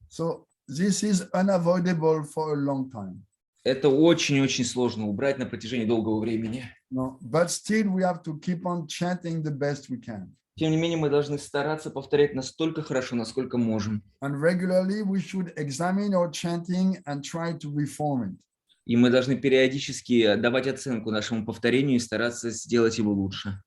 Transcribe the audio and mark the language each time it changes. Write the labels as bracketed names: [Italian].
[English] So this is unavoidable for a long time. [Russian] Это очень-очень сложно убрать на протяжении долгого времени. [English] But still we have to keep on chanting the best we can. [Russian] Тем не менее, мы должны стараться повторять настолько хорошо, насколько можем. [English] And regularly we should examine our chanting and try to reform it. [Russian] И мы должны периодически давать оценку нашему повторению и стараться сделать его лучше.